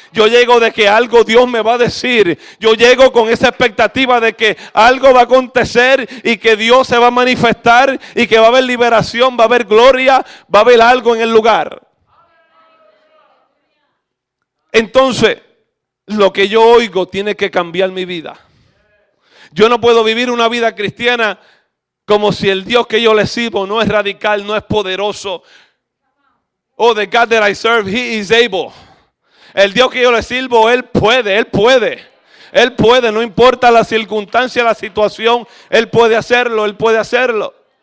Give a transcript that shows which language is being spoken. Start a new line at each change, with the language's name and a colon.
Spanish: Yo llego de que algo Dios me va a decir. Yo llego con esa expectativa de que algo va a acontecer y que Dios se va a manifestar y que va a haber liberación, va a haber gloria, va a haber algo en el lugar. Entonces, lo que yo oigo tiene que cambiar mi vida. Yo no puedo vivir una vida cristiana como si el Dios que yo le sirvo no es radical, no es poderoso.
English: Oh, the God that I serve, He is able.
Spanish: El Dios que yo le sirvo, Él puede. Él puede, no importa la circunstancia, la situación. Él puede hacerlo. Él puede hacerlo.